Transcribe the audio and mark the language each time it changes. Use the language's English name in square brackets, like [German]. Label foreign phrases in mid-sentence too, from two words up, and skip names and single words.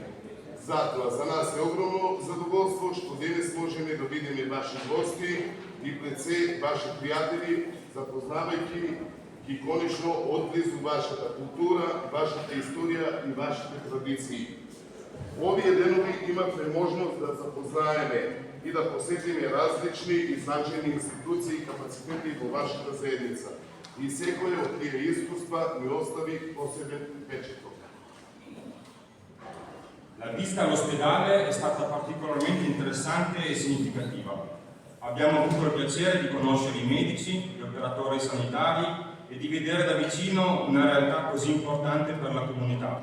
[Macedonian] Затоа за нас е огромно задоволство што денес можеме да видиме ваши гости и пред се ваши пријатели, запознавајќи ги конечно одблизу вашата култура, вашата историја и вашите традиции. Овие денови имавме можност да запознаеме и да посетиме различни и значајни институции и капацитети во вашата заедница. И секој од тие искуства ми остави посебен впечаток. [Italian] La visita all'ospedale è stata particolarmente interessante e significativa. Abbiamo avuto il piacere di conoscere i medici, gli operatori sanitari e di vedere da vicino una realtà così importante per la comunità.